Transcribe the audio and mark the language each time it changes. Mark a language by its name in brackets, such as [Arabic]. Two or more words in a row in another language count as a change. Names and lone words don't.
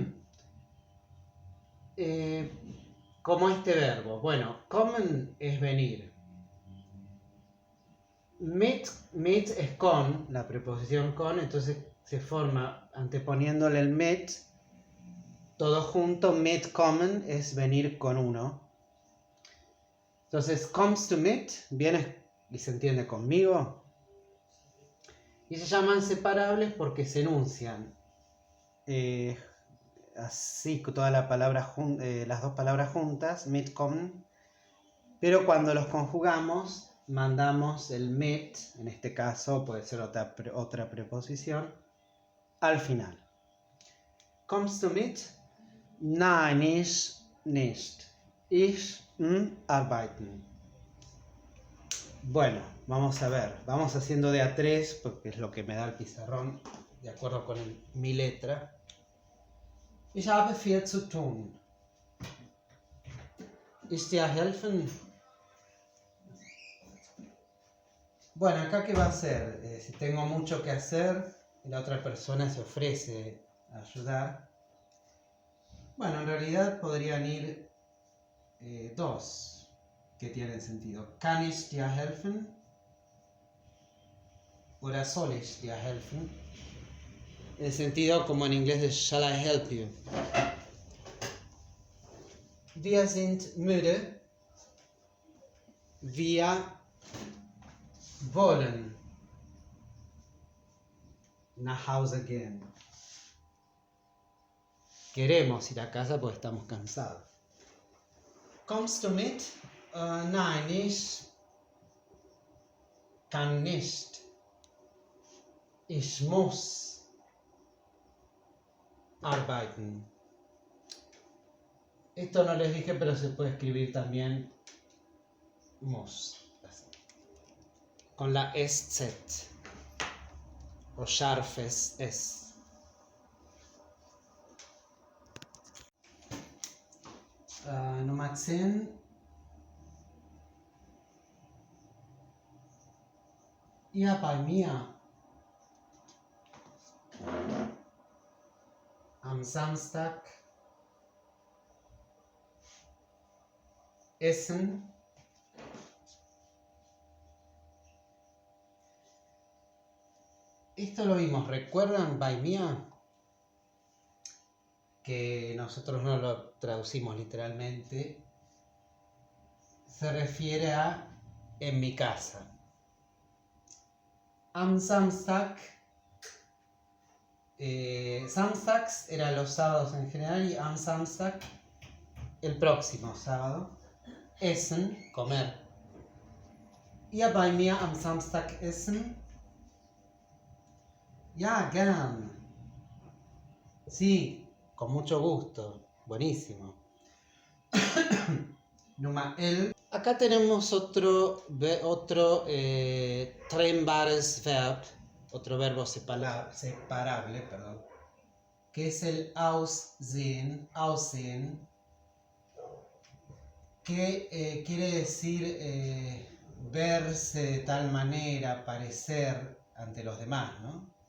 [Spanish] Como este verbo, bueno, kommen es venir. Mit es con, la preposición con, entonces se forma anteponiéndole el mit, todo junto, mitkommen es venir con uno. Entonces, [German] kommst du mit, [Spanish] vienes y se entiende conmigo. Y se llaman separables porque se enuncian así toda la palabra las dos palabras juntas, mitkommen, pero cuando los conjugamos mandamos el mit, en este caso puede ser otra preposición, al final. [German] Kommst du mit? Nein, ich nicht. Ich arbeiten. [Spanish] Bueno, vamos a ver. Vamos haciendo de a 3 porque es lo que me da el pizarrón, de acuerdo con mi letra. [German] Ich habe viel zu tun. Ich dir helfen? [Spanish] Bueno, acá qué va a hacer. Si tengo mucho que hacer y la otra persona se ofrece a ayudar. Bueno, en realidad podrían ir dos que tienen sentido. [German] Kann ich dir helfen? Oder soll ich dir helfen? [Spanish] El sentido como en inglés de [English] shall I help you? [German] Wir sind müde. Wir wollen nach Hause gehen. [Spanish] Queremos ir a casa porque estamos cansados. [German] Kommst du mit? Nein, ich kann nicht, ich muss arbeiten. [Spanish] Esto no les dije, pero se puede escribir también muss, así, con la SZ o [German] scharfes S. Nummer 10. Ja, bei mir am Samstag essen [Spanish] esto lo vimos, ¿recuerdan? [German] Bei mir, [Spanish] que nosotros no lo traducimos literalmente, se refiere a en mi casa. [German] Am Samstag, Samstags [Spanish] era los sábados en general, y [German] am Samstag, [Spanish] el próximo sábado. Essen, comer. [German] Ja, bei mir am Samstag essen. Ja, gern. [Spanish] Sí, con mucho gusto. Buenísimo. [German] Nummer 11. [Spanish] Acá tenemos otro [German] trennbares Verb, [Spanish] otro verbo separable, perdón, que es el aussehen, que quiere decir verse de tal manera, parecer ante los demás, ¿no?